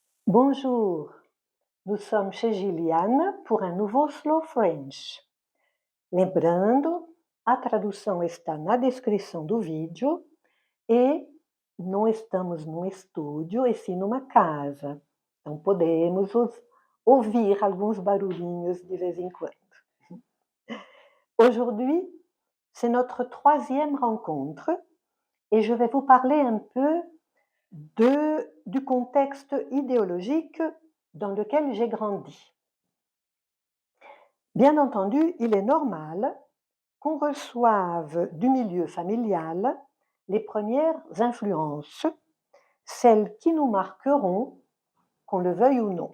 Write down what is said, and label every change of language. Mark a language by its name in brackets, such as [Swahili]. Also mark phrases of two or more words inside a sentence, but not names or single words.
[French] Bonjour, nous somos chez Giliane pour [Portuguese] um novo [French] Slow French. [Portuguese] Lembrando, a tradução está na descrição do vídeo e não estamos num estúdio, e sim numa casa. Então podemos ouvir alguns barulhinhos de vez em quando. [French] Aujourd'hui, c'est notre troisième rencontre et je vais vous parler un peu du contexte idéologique dans lequel j'ai grandi. Bien entendu, il est normal qu'on reçoive du milieu familial les premières influences, celles qui nous marqueront, qu'on le veuille ou non.